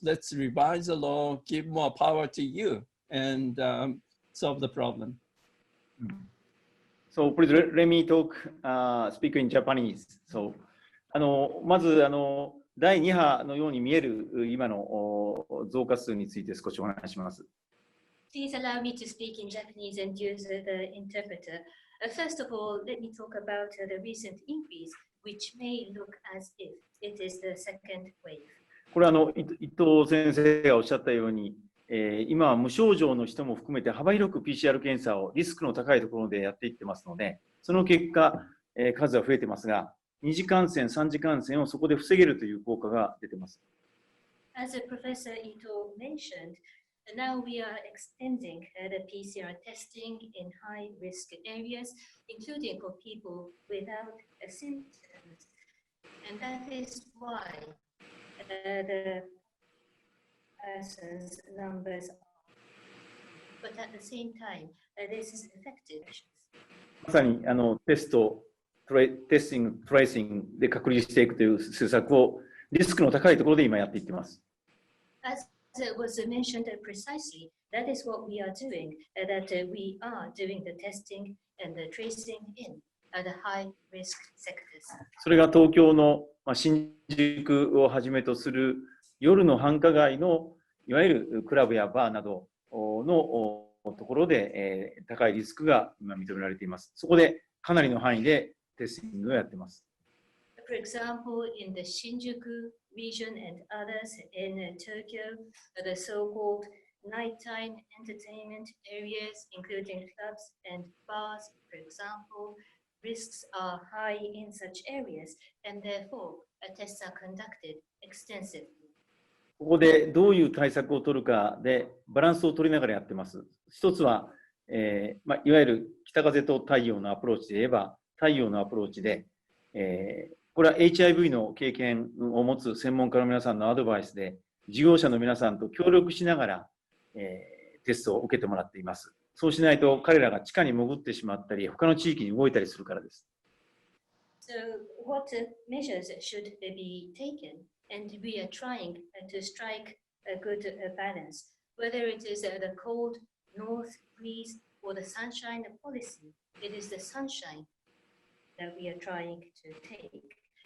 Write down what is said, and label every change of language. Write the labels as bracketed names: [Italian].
[English] Let's revise the law, give more power to you, and solve the problem. So please let me speak in Japanese. [Japanese] So, まず第2波のように見える今の増加数について少しお話しします。 [English] Please allow me to speak in Japanese and use the interpreter. First of all, let me talk about the recent increase, which may look as if it is the second wave. [Japanese] これ伊藤先生がおっしゃったように、今は無症状の人も含めて幅広く PCR 検査をリスクの高いところでやっていってますので、その結果、数は増えてますが、2次感染、3次感染をそこで防げるという効果が出てます。 [English] As Professor Ito mentioned, now we are extending the PCR testing in high-risk areas, including for people without symptoms. And that is why the persons numbers are. But at the same time, this is effective. [Japanese] まさにテストテスティング、トレーシングで隔離していくという施策をリスクの高いところで今やっていっています。 [English] As it was mentioned precisely, that is what we are doing, that we are doing the testing and the tracing in the high risk sectors. [Japanese] それが東京の新宿をはじめとする夜の繁華街のいわゆるクラブやバーなどのところで高いリスクが今認められています。そこでかなりの範囲でテスティングをやっています。 [English] For example, in the Shinjuku region and others in Tokyo, the so-called nighttime entertainment areas, including clubs and bars, for example, risks are high in such areas, and therefore tests are conducted extensively. [Japanese] ここでどういう対策を取るかでバランスを取りながらやっています。一つは、いわゆる北風と太陽のアプローチで言えば、太陽のアプローチで、これは HIV の経験を持つ専門家の皆さんのアドバイスで、事業者の皆さんと協力しながら、テストを受けてもらっています。そうしないと彼らが地下に潜ってしまったり、他の地域に動いたりするからです。 [English] So what measures should be taken? And we are trying to strike a good balance, whether it is the cold north breeze or the sunshine policy. It is the sunshine that we are trying to take.